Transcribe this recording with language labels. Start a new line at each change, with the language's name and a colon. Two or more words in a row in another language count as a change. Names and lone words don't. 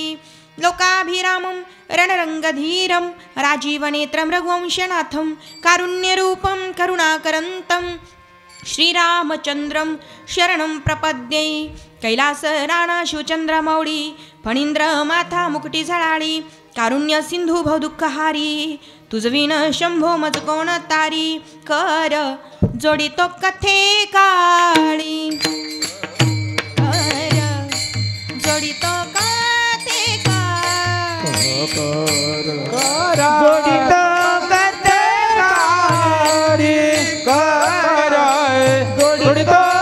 Sanskrit: लोकाभिरामं रणरङ्गधीरं राजीवनेत्रं रघुवंशनाथं कारुण्यरूपं करुणाकरन्तं श्रीरामचन्द्रं शरणं प्रपद्ये.
Marathi: कैलास राणा शिवचंद्रमौळी फणींद्र माथा मुकुटी झळाळी कारुण्य सिंधू भवदुःखहारी तुझविन शंभो मज कोण तारी कर जोडितो कथे काळी कर जोडितो कथे काळी जोडितो कथे काळी कर जोडितो